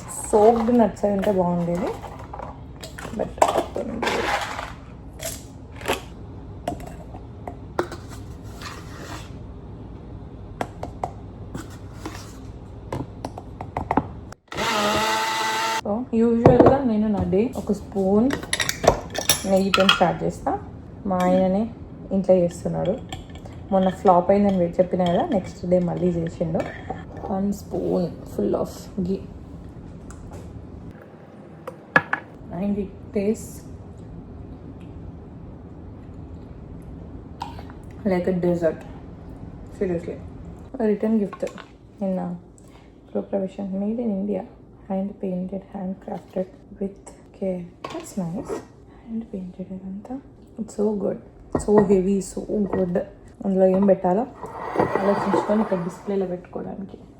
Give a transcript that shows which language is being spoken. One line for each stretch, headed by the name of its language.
Telugu: Soaked nuts అవి ఉంటే బాగుండేది, బట్ సో యూజువల్గా నేను నా డే ఒక స్పూన్ నెయ్యితో స్టార్ట్ చేస్తా. మా ఆయననే ఇంట్లో చేస్తున్నాడు, మొన్న ఫ్లాప్ అయిందని చెప్పిన కదా, నెక్స్ట్ డే మళ్ళీ చేసిండు.
English: 1 spoon full of ghee and it tastes like a dessert. Seriously, a return gift in Propravision, made in India, hand painted, handcrafted with care. That's nice. Hand painted adanta. It's so good, so heavy, so good.
Telugu: అందులో ఏం పెట్టాలో ఆలోచించుకొని ఇక్కడ డిస్ప్లేలో పెట్టుకోవడానికి.